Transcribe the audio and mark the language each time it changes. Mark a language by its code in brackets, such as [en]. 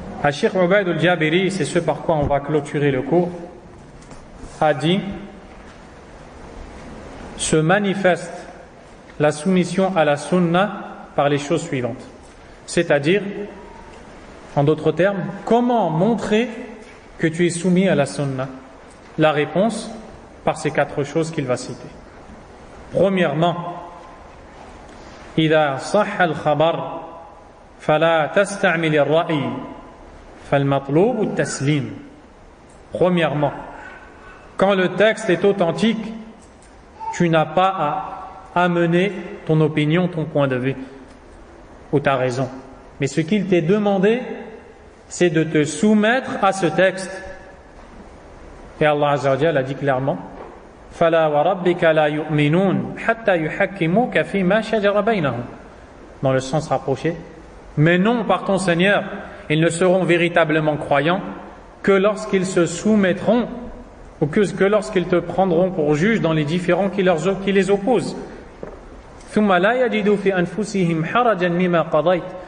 [fr] Cheikh Ubayd al-Jabiri, c'est ce par quoi on va clôturer le cours, a dit: se manifeste la soumission à la sunna par les choses suivantes. C'est-à-dire, en d'autres termes, comment montrer que tu es soumis à la sunna? La réponse, par ces 4 choses qu'il va citer. [ar] Premièrement, إذا صح الخبر فلا تستعمل الرأي فالمطلوب التسليم. [fr] Premièrement, quand le texte est authentique, tu n'as pas à amener ton opinion, ton point de vue ou ta raison. Mais ce qu'il t'est demandé, c'est de te soumettre à ce texte. Et Allah Azza wa Jalla a dit clairement: [ar] فَلَا وَرَبِّكَ لَا يُؤْمِنُونَ حَتَّى يُحَكِّمُوكَ فِي مَا شَجَرَ بَيْنَهُمْ. [fr] Dans le sens rapproché. Mais non, par ton Seigneur, ils ne seront véritablement croyants que lorsqu'ils se soumettront, ou que lorsqu'ils te prendront pour juge dans les différends qui les opposent. [ar] ثُمَّ لَا يَجِدُوا فِي أَنفُسِهِمْ حَرَجًا مِمَّا قَضَيْتَ.